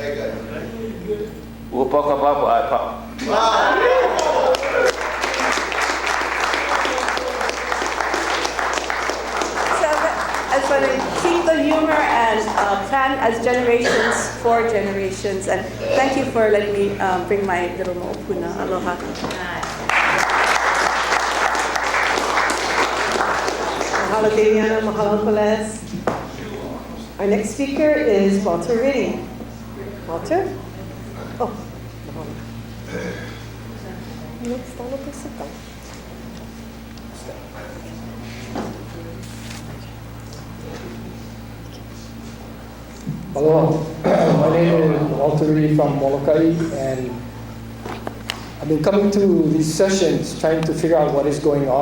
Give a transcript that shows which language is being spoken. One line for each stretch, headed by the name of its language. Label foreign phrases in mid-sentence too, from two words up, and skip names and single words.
English: I just want to keep the humor and plan as generations for generations. And thank you for letting me bring my little mo'opuna. Aloha. Mahalo Deviana, mahalo Koles. Our next speaker is Walter Riddy. Walter? Oh. Next, I'll look this up. Hello, my name is Walter Riddy from Molokai, and I've been coming to these sessions trying to figure out what is going on.